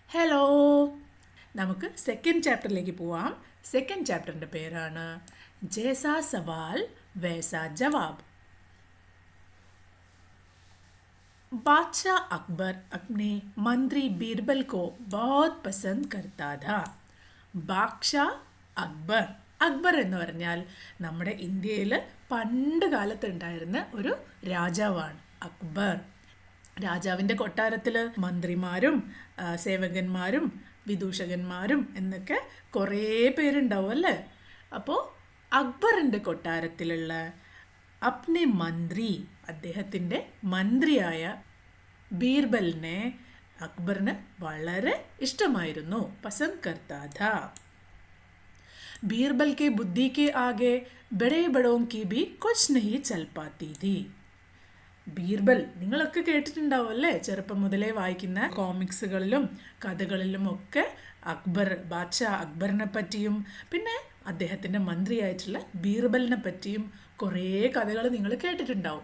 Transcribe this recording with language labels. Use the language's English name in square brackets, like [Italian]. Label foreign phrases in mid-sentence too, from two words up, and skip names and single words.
[Malayalam] ഹലോ, നമുക്ക് സെക്കൻഡ് ചാപ്റ്ററിലേക്ക് പോവാം. സെക്കൻഡ് ചാപ്റ്ററിൻ്റെ പേരാണ് ജേസാ സവാൽ വൈസാ ജവാബ്. [Hindi] बादशाह अकबर अपने मंत्री बीरबल को बहुत पसंद करता था. [Malayalam] ബാദ്ഷാ അക്ബർ. അക്ബർ എന്ന് പറഞ്ഞാൽ നമ്മുടെ ഇന്ത്യയിൽ പണ്ട് കാലത്ത് ഉണ്ടായിരുന്ന ഒരു രാജാവാണ് അക്ബർ. രാജാവിൻ്റെ കൊട്ടാരത്തിൽ മന്ത്രിമാരും സേവകന്മാരും വിദൂഷകന്മാരും എന്നൊക്കെ കുറേ പേരുണ്ടാവും അല്ലേ. അപ്പോൾ അക്ബറിൻ്റെ കൊട്ടാരത്തിലുള്ള [Hindi] अपने मंत्री, [Malayalam] അദ്ദേഹത്തിൻ്റെ മന്ത്രിയായ ബീർബലിനെ അക്ബറിന് വളരെ ഇഷ്ടമായിരുന്നു. [Hindi] पसंद करता था. ബീർബൽ के बुद्धि के आगे बड़े बड़ों की भी कुछ नहीं चल पाती थी. [Malayalam] ബീർബൽ നിങ്ങളൊക്കെ കേട്ടിട്ടുണ്ടാവും അല്ലേ, ചെറുപ്പം മുതലേ വായിക്കുന്ന കോമിക്സുകളിലും കഥകളിലും ഒക്കെ ബാദ്ഷാ അക്ബറിനെ പറ്റിയും പിന്നെ അദ്ദേഹത്തിൻ്റെ മന്ത്രിയായിട്ടുള്ള ബീർബലിനെ പറ്റിയും കുറേ കഥകൾ നിങ്ങൾ കേട്ടിട്ടുണ്ടാവും.